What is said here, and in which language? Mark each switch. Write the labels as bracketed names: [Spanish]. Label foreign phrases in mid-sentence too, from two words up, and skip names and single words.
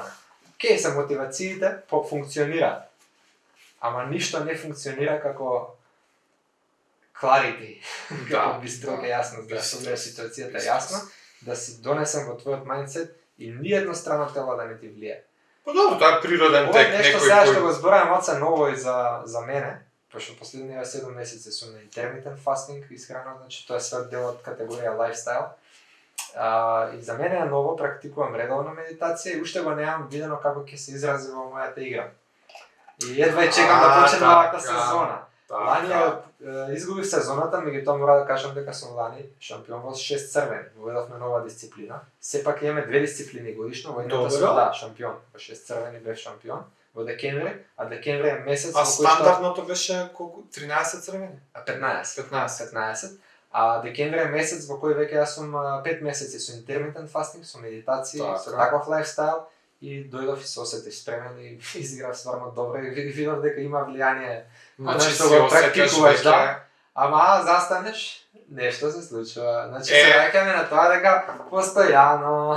[Macedonian] Кеј се мотивациите функционираат. Ама ништо не функционира како clarity, како бистро и јасно, да согледаш ситуацијата јасно, да си донесем во твојот мајндсет и ниедно страно тело да не ти влие. Па добро, тоа е природен тек, некој нешто сега што го зборам оце ново и за мене, пошто последниве 7 месеци сум на [English] intermittent fasting [Macedonian] исхрана, значи тоа е свет дел од категорија lifestyle. И за мене е ново, практикувам редовно медитација и уште го немам видено како ќе се изрази во мојата игра. И едва чекам да почне новата сезона. Лани изгубив сезоната, меѓутоа мора да кажам дека сум лани шампион во 6 црвени. Воведовме нова дисциплина. Сепак имаме 2 дисциплини годишно, во едната сум шампион. Во 6 црвени бев шампион во декември, а декември е месец во кој што стандардното беше колку 13 црвени? 15. А декември е месец во кој веќе јас сум 5 месеци со [English] intermittent fasting, [Macedonian] со медитација, со таков лайфстайл и дојдов и се осетив спремен и изиграв стварно добро и видов дека има влијание. Значи што го практикуваш, да. Ама застанеш, нешто се случува. Значи се враќаме на тоа дека постојано.